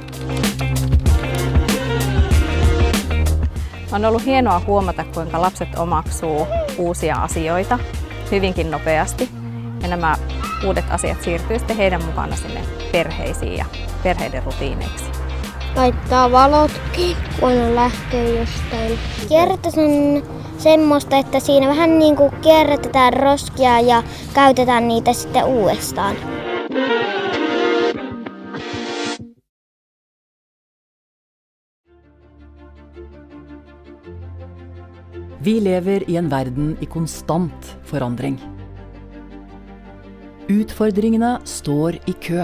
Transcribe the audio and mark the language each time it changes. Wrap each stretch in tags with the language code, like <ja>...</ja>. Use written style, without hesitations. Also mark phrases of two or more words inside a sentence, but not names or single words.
<fi>On ollut hienoa huomata, kuinka lapset omaksuu uusia asioita hyvinkin nopeasti ja nämä uudet asiat siirtyy sitten heidän mukana sinne perheisiin ja perheiden rutiineiksi. Laittaa valotkin, kun on lähtee jostain. Kierrätys on semmoista, että siinä vähän niin kuin kierrätetään roskia ja käytetään niitä sitten uudestaan.</fi> <no>Vi lever i en verden i konstant forandring. Utfordringene står i kø.</no>